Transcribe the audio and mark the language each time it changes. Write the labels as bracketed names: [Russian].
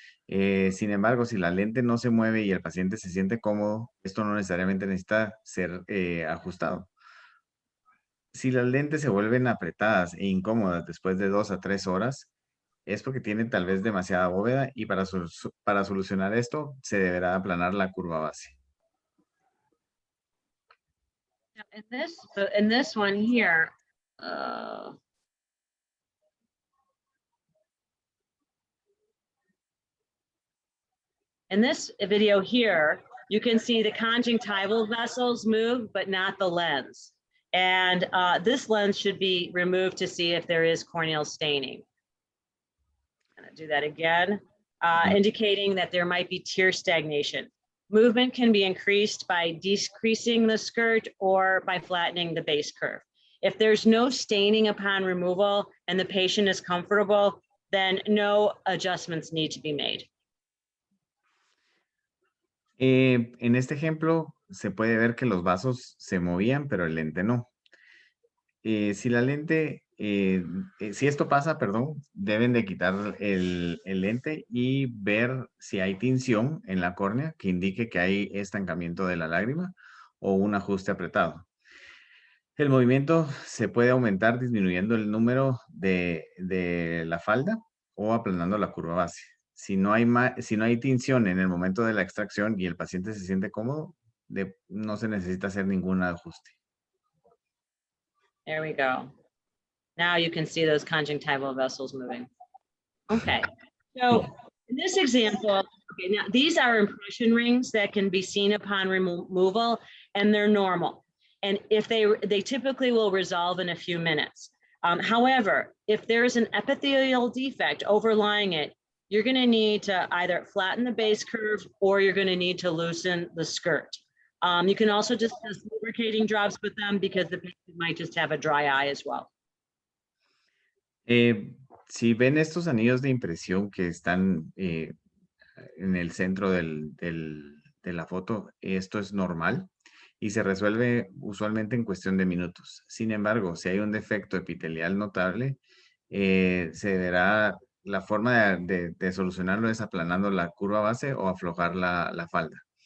[Spanish] Sin embargo, si la lente no se mueve y el paciente se siente cómodo, esto no necesariamente necesita ser ajustado. Si las lentes se vuelven apretadas e incómodas después de 2 a 3 horas, es porque tienen tal vez demasiada bóveda y para solucionar esto se deberá aplanar la curva base. [English] In this one here, in this video here, you can see the conjunctival vessels move, but not the lens. And this lens should be removed to see if there is corneal staining. I'm gonna do that again, indicating that there might be tear stagnation. Movement can be increased by decreasing the skirt or by flattening the base curve. If there's no staining upon removal and the patient is comfortable, then no adjustments need to be made. [Spanish] En este ejemplo se puede ver que los vasos se movían, pero el lente no. Si la lente, si esto pasa, perdón, deben de quitar el lente y ver si hay tinción en la córnea que indique que hay estancamiento de la lágrima o un ajuste apretado. El movimiento se puede aumentar disminuyendo el número de la falda o aplanando la curva base. Si no hay tinción en el momento de la extracción y el paciente se siente cómodo, no se necesita hacer ningún ajuste. [English] There we go. Now you can see those conjunctival vessels moving. Okay, so in this example, okay, now these are impression rings that can be seen upon removal, and they're normal. And if they typically will resolve in a few minutes. However, if there's an epithelial defect overlying it, you're going to need to either flatten the base curve or you're going to need to loosen the skirt. You can also discuss lubricating drops with them because the patient might just have a dry eye as well. [Spanish] Si ven estos anillos de impresión que están en el centro de la foto, esto es normal y se resuelve usualmente en cuestión de minutos. Sin embargo, si hay un defecto epitelial notable, la forma de solucionarlo es aplanando la curva base o aflojar la falda.